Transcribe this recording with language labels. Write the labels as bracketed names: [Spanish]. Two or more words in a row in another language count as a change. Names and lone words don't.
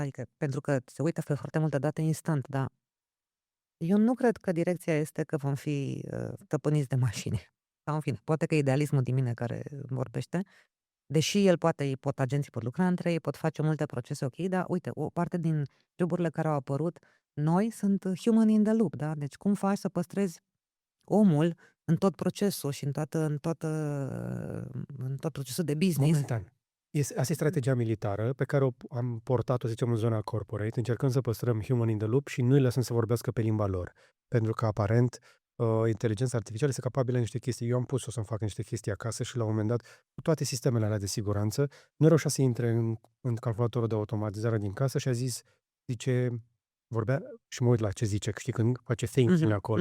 [Romanian] Adică, pentru că se uită pe foarte multe date instant, dar eu nu cred că direcția este că vom fi stăpâniți de mașini. Sau în fine, poate că e idealismul din mine care vorbește, deși agenții pot lucra între ei, pot face multe procese ok, dar uite, o parte din joburile care au apărut noi sunt [English] human in the loop, [Romanian] da? Deci cum faci să păstrezi omul în tot procesul și în tot procesul de business? Momentan. Asta e strategia militară pe care am portat-o, să zicem, în zona corporate, încercând să păstrăm [English] human in the loop [Romanian] și nu îi lăsăm să vorbească pe limba lor. Pentru că, aparent, inteligența artificială este capabilă de niște chestii. Eu am pus-o să-mi fac niște chestii acasă și, la un moment dat, cu toate sistemele alea de siguranță, nu reușea să intre în calculatorul de automatizare din casă și vorbea și mă uit la ce zice, știi, când face thinking acolo.